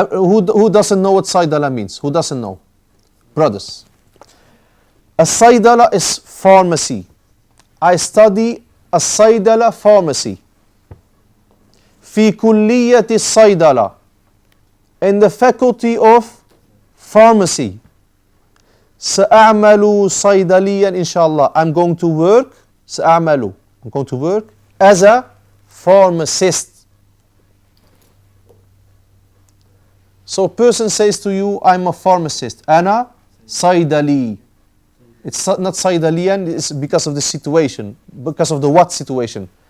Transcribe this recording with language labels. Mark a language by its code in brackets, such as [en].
[en] Who doesn't know what صيدلة means? Who doesn't know? Brothers. الصيدلة is pharmacy. I study الصيدلة pharmacy. [ar] في كلية الصيدلة, [en] in the faculty of pharmacy. [ar] سأعمل صيدليا إن شاء الله. [en] I'm going to work. سأعمل. I'm going to work as a pharmacist. So a person says to you, I'm a pharmacist. [ar] أنا صيدلي. [en] It's not صيدليا, it's because of the situation. Because of the what situation?